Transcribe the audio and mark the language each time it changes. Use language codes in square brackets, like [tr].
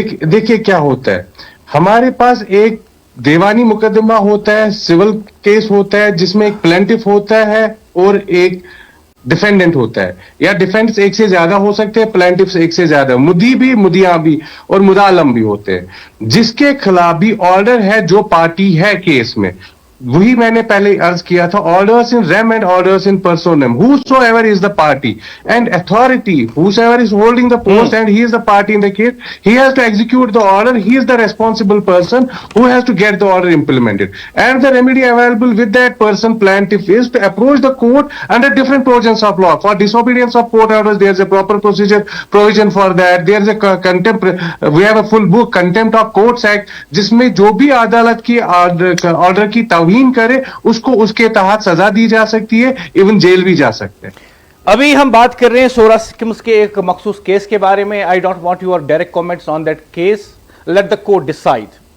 [hi] देखिए क्या होता है, हमारे पास एक देवानी मुकदमा होता है, सिविल केस होता है, जिसमें एक प्लेंटिफ होता है और एक डिफेंडेंट होता है, या डिफेंस एक से ज्यादा हो सकते हैं, प्लेंटिफ एक से ज्यादा, मुद्दी भी, मुद्दिया भी और मुदालम भी होते हैं। जिसके खिलाफ भी ऑर्डर है, जो पार्टी है केस में, वही मैंने पहले अर्ज किया था, orders in rem and orders in पर्सोनम, [en] whosoever is the party and authority, whosoever is holding the post and he is the party in the case, he has to execute the order, he is the responsible person who has to get the order implemented, and the remedy available with that person, plaintiff, is to approach the court under different provisions of law. For disobedience of court orders, there is a proper procedure provision for that. There is a contempt, we have a full book, Contempt of Courts Act, [hi] जिसमें जो भी अदालत की order की तौहीन करे, उसको उसके तहत सजा दी जा सकती है, इवन जेल भी जा सकते हैं। अभी हम बात कर रहे हैं सोरा सिक्किम्स के एक मखसूस केस के बारे में। [en] I don't want your direct comments on that case, let the court decide.